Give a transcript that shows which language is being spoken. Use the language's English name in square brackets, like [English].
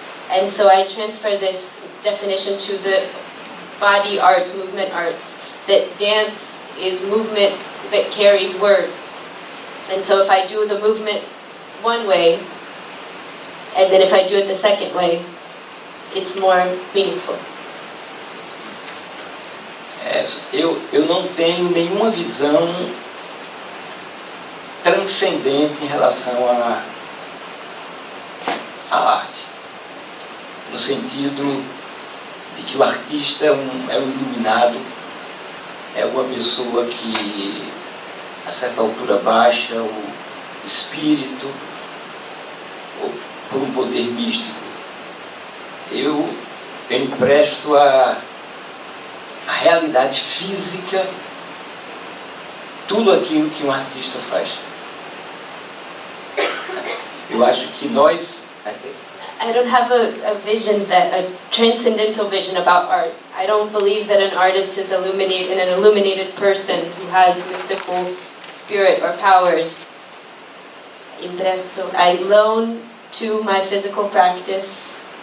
[English] And so I transfer this definition to the body arts, movement arts, that dance is movement that carries words. And so if I do the movement one way, and then if I do it the second way, it's more meaningful. [Portuguese] Eu não tenho nenhuma visão transcendente em relação à arte, no sentido de que o artista é um iluminado, é uma pessoa que a certa altura baixa o espírito por um poder místico. Eu empresto a realidade física tudo aquilo que um artista faz. Eu acho que nós... [English] I don't have a vision, a transcendental vision about art. I don't believe that an artist is an illuminated person who has mystical spirit or powers. I loan to my physical practice.